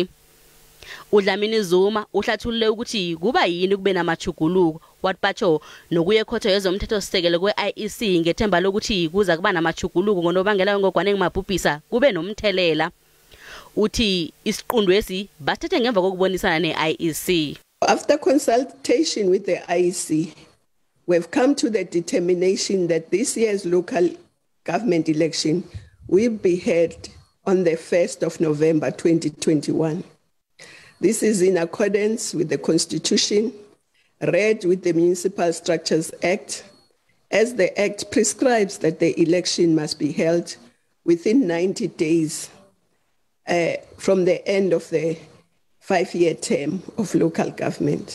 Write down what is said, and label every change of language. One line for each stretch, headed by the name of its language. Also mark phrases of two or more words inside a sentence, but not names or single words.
Zulu: uDlamini-Zuma uhlathulule ukuthi kuba yini kube namajuguluko wathi batsho nokuye ekhotho yezomthethosisekelo kwe-IEC ngethemba lokuthi kuza kuba namajuguluko ngonobangela ngogwane ngimabhubhisa kube nomthelela. Uthi isiqundwesi basithethe ngemva kokubonisana ne-IEC.
English: After consultation with the IEC, we've come to the determination that this year's local government election will be held on the 1st of November 2021. This is in accordance with the Constitution, read with the Municipal Structures Act, as the Act prescribes that the election must be held within 90 days from the end of the 5-year term of local government.